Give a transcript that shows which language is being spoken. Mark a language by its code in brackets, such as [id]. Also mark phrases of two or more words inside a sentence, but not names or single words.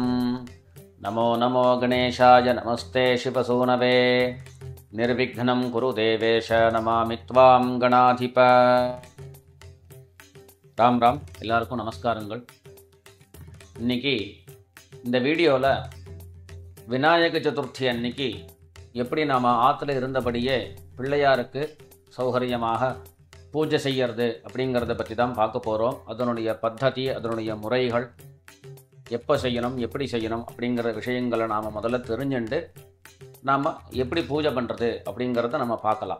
[sa] नमो नमो गणेशाय नमस्ते शिवसूनवे निर्विघ्नं कुरु देवेश नमामि त्वां गणाधिप। [ta] ராம் ராம் எல்லாருக்கும் நமஸ்காரங்கள். இன்னைக்கு இந்த வீடியோவில் விநாயக சதுர்த்தி அன்னைக்கு எப்படி நாம் ஆற்றுல இருந்தபடியே பிள்ளையாருக்கு சௌகரியமாக பூஜை செய்கிறது அப்படிங்கிறத பற்றி தான் பார்க்க போகிறோம். அதனுடைய பத்ததி, அதனுடைய முறைகள், எப்போ செய்யணும், எப்படி செய்யணும் அப்படிங்கிற விஷயங்களை நாம் முதல்ல தெரிஞ்சுண்டு நாம் எப்படி பூஜை பண்ணுறது அப்படிங்கிறத நம்ம பார்க்கலாம்.